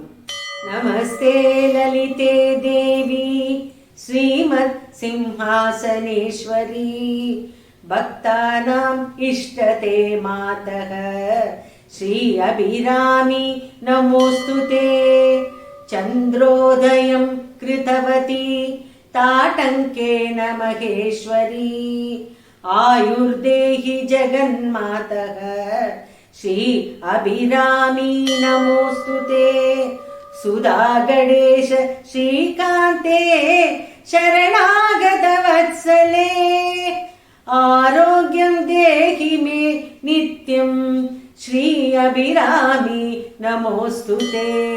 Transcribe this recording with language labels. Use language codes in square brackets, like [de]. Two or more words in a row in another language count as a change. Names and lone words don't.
[sa] नमस्ते ललिते देवि श्रीमत् सिंहासनेश्वरि भक्तानाम् इष्टदे मातः श्री अभिरामी नमोऽस्तुते. चन्द्रोदयं कृतवती ताटंकेन महेश्वरी आयुर्देहि जगन्मातः श्री अभिरामी नमोस्तुते. सुधा गणेश श्रीकान्ते शरणागत वत्सले आरोग्यं देहि मे नित्यं श्री अभिरामी नमोस्तुते.